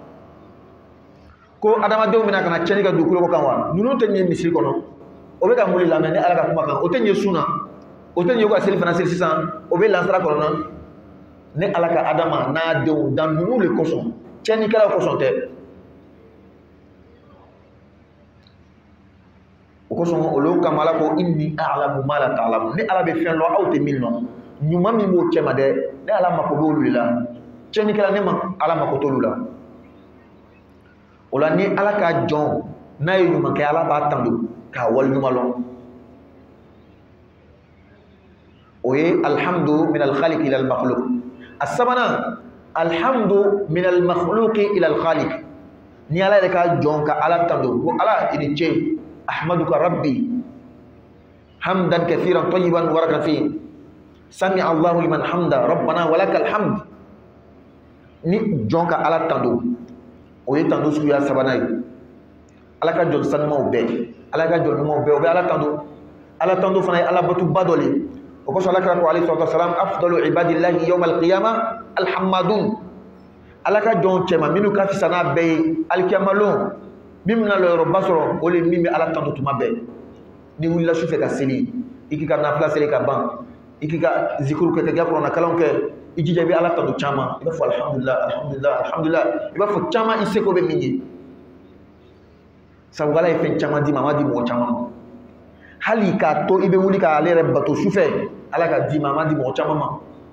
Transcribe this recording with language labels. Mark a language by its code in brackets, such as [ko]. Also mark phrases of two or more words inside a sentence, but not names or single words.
[bm] ko adamadenw bɛna ka na tiɲɛni kɛ dugukolo kan wa ninnu tɛ nin ye misiri kɔnɔ o bɛ ka mun de lamɛn ni ala ka kuma kan o tɛ nin ye sun na o tɛ nin ye ka seli fana seli sisan o bɛ lansara kɔnɔna ni ala ka adama n'a denw dan ninnu de kosɔn tiɲɛnikɛlaw kosɔn tɛ o kosɔn olu kama ala ko [ar] إني أعلم ما لا تعلمون [bm] ni ala bɛ fɛn dɔn aw tɛ min dɔn ɲuman min b'o cɛ ma dɛ ne ala mako b'olu de la tiɲɛnikɛla ne ma ala mako t'olu la o la ni ala ka jɔn n'a ye ɲuman kɛ ala b'a tando k'a waliɲuman lɔn o ye [ar] الحمد من الخالق إلى المخلوق [bm] a sabanan [ar] الحمد من المخلوق إلى الخالق [bm] ni ala yɛrɛ ka jɔn ka ala tando ko ala i ni ce [ar] أحمدك ربي حمدا كثيرا طيبا مباركا فيه سمع الله لمن حمده ربنا ولك الحمد [bm] ni jɔn ka ala tando o ye tando suguya sabanan ye ala ka jɔn sanumaw bɛɛ ala ka jɔn ɲumanw bɛɛ o bɛ ala tando fana ye ala batuba dɔ le o kosɔn ala kira ko [ar] عليه الصلاة والسلام أفضل عباد الله يوم [bm] alqiyama alhamadun ala ka jɔn cɛma minnu ka fisa n'a bɛɛ ye alikiyama min bɛna yɔrɔba sɔrɔ o le min bɛ ala tando tuma bɛɛ ni wulila su fɛ ka seli i k'i ka nafila seli ka ban i k'i ka zikuru kɛ ka kuranna kalanw kɛ i jija i bɛ ala tando caman i b'a fɔ [ar] الحمد لله الحمد لله الحمد لله [bm] i b'a fɔ caman i seko bɛ min ye sabu ala ye fɛn caman di ma a ma di mɔgɔ caman ma hali k'a to i bɛ wuli k'ale yɛrɛ bato su fɛ ala ka di ma a ma di mɔgɔ caman ma